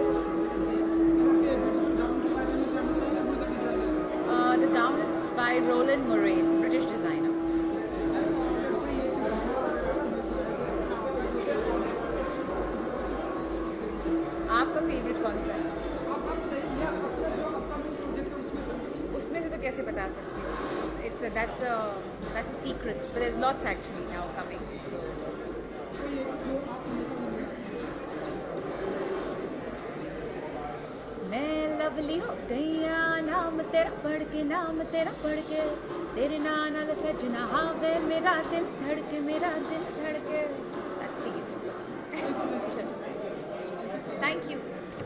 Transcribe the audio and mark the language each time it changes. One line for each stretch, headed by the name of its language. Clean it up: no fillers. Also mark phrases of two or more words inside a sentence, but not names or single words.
English: The gown is by Roland Mouret. It's British designer.
Hindi: आपका फेवरेट कौन सा है? उसमें से तो कैसे बता सकती हूँ?
English: It's that's a secret but there is lots actually now coming.
Punjabi: ਮੈਂ ਲਵਲੀ ਹੋ ਗਈਆਂ ਨਾਮ ਤੇਰਾ ਪੜ੍ਹ ਕੇ ਤੇਰੇ ਨਾਲ ਸੱਜਣਾ ਹਾਵੇ ਮੇਰਾ ਦਿਲ ਧੜਕੇ
English: That's for you. Thank you.